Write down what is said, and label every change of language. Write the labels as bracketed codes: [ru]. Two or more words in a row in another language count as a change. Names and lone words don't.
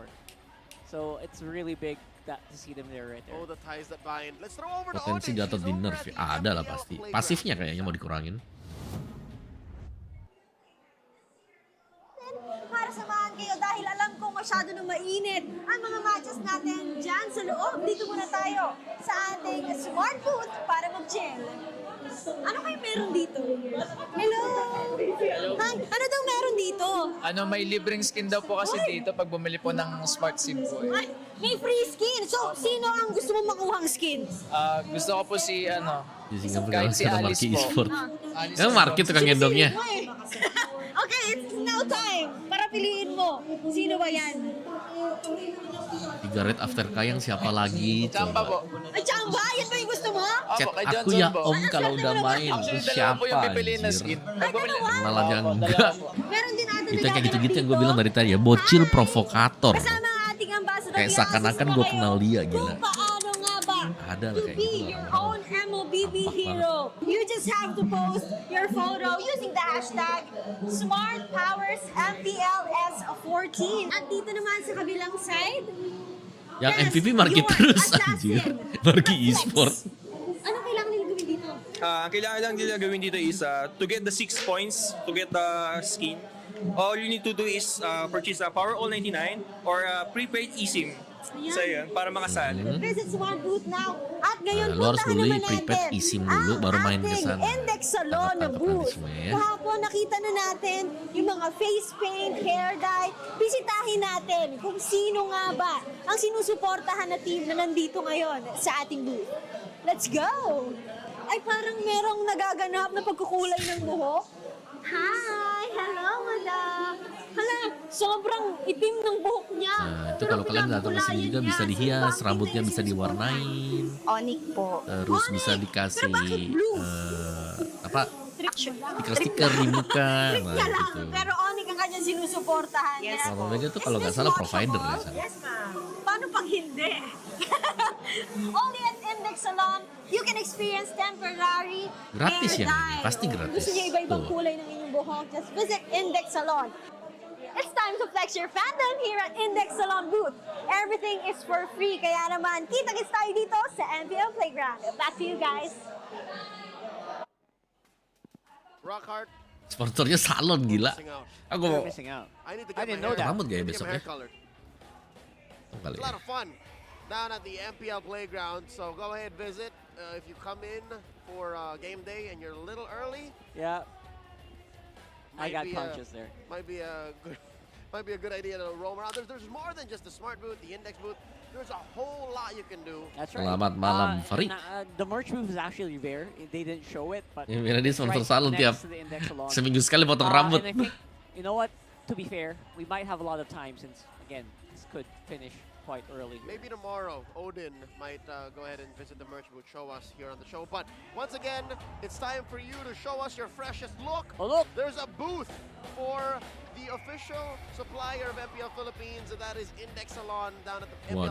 [en] So it's really big to see them there right there. Oh, the ties that bind. Let's throw over to [id] Potensi Onic. jatuh [en] She's [id] di [en] over nerf at the [id] ada lah MPL pasti. [en] playground. [id] Pasifnya kayaknya mau dikurangin. [tl] para samahan kayo dahil alam ko masyado na mainit ang mga matches natin dyan sa loob. Dito muna tayo sa ating smart booth para mag-chill. Ano kayo meron dito? Hello! Hi! Ano daw meron dito? Ano, may libreng skin daw po kasi dito pag bumili po ng smart SIM po eh. Ay, may free skin! So, sino ang gusto mo makuhang skin? Gusto ko po si, [id] Di Singapura [tl] kahit si [id] sekarang Alice Marky [tl] po. [id] Esport. Alice Emang [tl] po. [id] Marky tukang gendongnya. [en] Okay, it's now time [tl] para piliin mo. Sino ba yan? [id] 3 red after Kayang siapa lagi? [tl] Chamba po. Ay, Chamba! Yan ba yung gusto mo? [id] Chat [tl] Opo, kay [id] aku [tl] Johnson [id] ya [tl] po. [id] om kalau udah main. [en] Actually, [id] Itu [tl] dalawa po [id] siapa [tl] yung pipiliin na [id] anjir? [tl] skin. Ay, dalawa? [id] Kenalan yang [tl] Opo, [id] enggak. [tl] dalawa po. Meron din natin [id] Itu yang kayak gitu-gitu yang gue [tl] dito. [id] bilang dari tadi ya. Bocil provokator. [tl] Kasama ang ating ambassador. [id] Kayak [tl] i-assist [id] seakan-akan [tl] mo [id] gue [tl] kayo [id] kenal dia, gila. [tl] Kung paano nga ba [id] Ada lah [en] to [id] kayak [en] be [id] gitu lah. [en] your own MOBB hero. You just have to post your photo using the hashtag SmartPowersMPLS14. [tl] At dito naman sa kabilang side, [id] Yang [en] yes, MVP Marki your [id] terus [en] assassin, [id] anjir. Marki [en] Flex. [id] e-sport. [tl] Anong kailangan nila gawin dito? Ang kailangan lang nila gawin dito [en] is to get the 6 points, to get the skin. All you need to do is purchase a Power All 99 or a prepaid eSIM. [tl] So yun, para makasali. [en] Visit Smart Booth now. [tl] At ngayon, [id] Lo harus [tl] puntahan [id] beli [tl] naman [id] prepaid [tl] natin [id] eSIM dulu, baru main ke [tl] ang [id] sana. [tl] ating Index Salon na [id] Tangkap-tangkap [tl] booth. [id] nanti semua ya. [tl] Kahapon nakita na natin yung mga face paint, hair dye. Bisitahin natin kung sino nga ba ang sinusuportahan na team na nandito ngayon sa ating booth. [en] Let's go! [tl] Ay, parang merong nagaganap na pagkukulay ng buhok. [en] Hi! Hello, madam! [tl] Hala, sobrang itim ng buhok niya. [id] Nah, itu kalau kalian datang ke sini juga bisa dihias, rambutnya bisa diwarnain, [tl] Onic po. [id] terus bisa dikasih apa stiker-stiker di muka, nah [tl] Niya lang, [id] gitu. [tl] pero Onic ang kanyang sinusuportahan. [en] Yes, [id] Kalau mereka tuh kalau nggak salah provider ya sana. [en] Yes, ma'am. [tl] Paano pag hindi? [en] Only at Index Salon, you can experience temporary [id] Gratis [en] hair [tl] yan, [en] dye. [id] pasti gratis. [tl] Gusto niyo iba-ibang [id] Tuh. [tl] kulay ng inyong buhok? [en] Just visit Index Salon. It's time to flex your fandom here at Index Salon booth. Everything is for free, [tl] kaya naman kita-kits tayo dito sa MPL Playground. [en] Back to you guys. Rockhart [id] Sponsornya salon gila. [en] missing out. [id] Aku mau [en] Missing out. I need to I get didn't my know hair, that. [id] rambut gak ya [en] get my [id] besok [en] hair [id] ya? [en] colored. [id] Oh, kali [en] It's a lot [id] ya. [en] of fun down at the MPL playground. So go ahead, visit. If you come in for game day and you're a little early, Yeah, I might got be punches there. might be a good might be a good idea to roam around. There's more than just the smart booth, the index booth. There's a whole lot you can do. That's right. [id] Selamat malam, Farid. [en] The merch booth is actually there. They didn't show it, but [id] Ya, biar dia [en] it's [id] sponsor [en] right [id] salon [en] next [id] tiap [en] to the Index Salon. [id] seminggu sekali potong rambut. [en] And I think, you know what? To be fair, we might have a lot of time since, again, this could finish quite early. Maybe tomorrow, Odin might go ahead and visit the merch booth, show us here on the show. But once again, it's time for you to show us your freshest look. Oh, look! There's a booth for the official supplier of MPL Philippines, and that is Index Salon down at the MPL